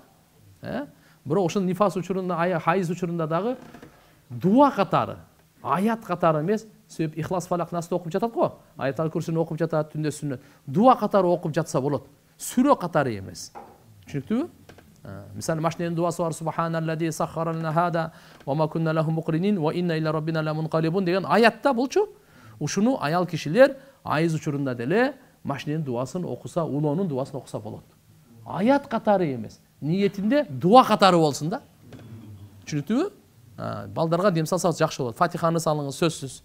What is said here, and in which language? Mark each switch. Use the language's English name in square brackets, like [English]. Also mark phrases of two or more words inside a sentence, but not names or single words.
[Kyrgyz] Бирок ошол нифас учурунда, айыз учурунда дагы дуа катары, аят катары эмес, себеп Ихлас, Фалак, Насты окуп жатат го. Аят-ал Курсини окуп жатат, түндө сүннөт. Дуа катары окуп жатса болот. Сүрө катары эмес. Түшүнүктүбү? Мисалы машиненин дуасы бар: [Arabic] سبحان الذي سخر لنا هذا وما كنا له مقرنين وإنا إلى ربنا لمنقلبون [Kyrgyz] деген аятта булчу. Ушуну аял кишилер айыз учурунда деле машиненин дуасын окуса, улоонун дуасын окуса болот. Аят катары эмес. Ниетинде дуа катары болсун да. Түшүнүктүбү? Балдарга дем салсаңыз жакшы болот. Фатиханы салыңыз сөзсүз.